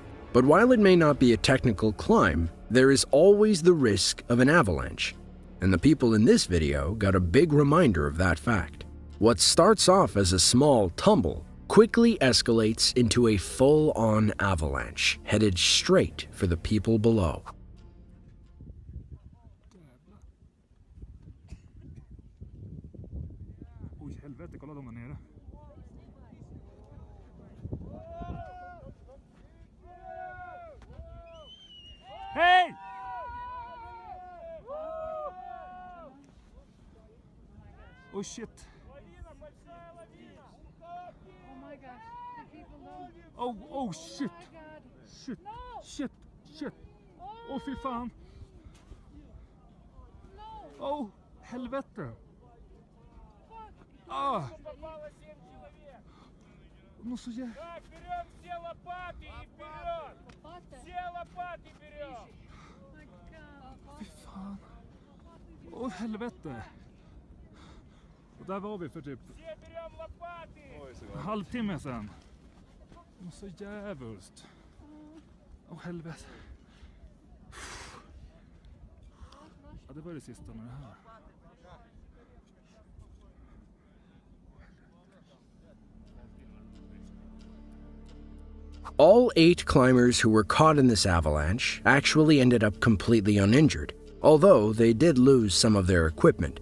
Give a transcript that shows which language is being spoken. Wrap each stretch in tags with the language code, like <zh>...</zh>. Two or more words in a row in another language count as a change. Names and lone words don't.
<en>But while it may not be a technical climb, there is always the risk of an avalanche. And the people in this video got a big reminder of that fact. What starts off as a small tumble quickly escalates into a full-on avalanche, headed straight for the people below.</en> <sv>Helvete, kolla dem där nere. Hej!</sv> <en>Oh shit. Oh my gosh. The people don't. Oh shit. Oh my god. Shit. No. Shit.</en> <sv>Åh fy fan.</sv> <en>No.</en> <sv>Oh, helvete.</sv> <en>Fuck. Ah,</en> <ru>Попало 7 человек. ну så jä... Так, берем все лопаты и вперед. Lopata. Все лопаты берем.</ru> <en>Oh my god.</en> <sv>Fy fan. Åh helvete. Och där var vi för typ</sv> <ru>Все берем лопаты.</ru> <sv>en halvtimme sedan. Och så jävligt. Åh helvete. Ja, det var det sista med det här.</sv> <en>All 8 climbers who were caught in this avalanche actually ended up completely uninjured, although they did lose some of their equipment.</en>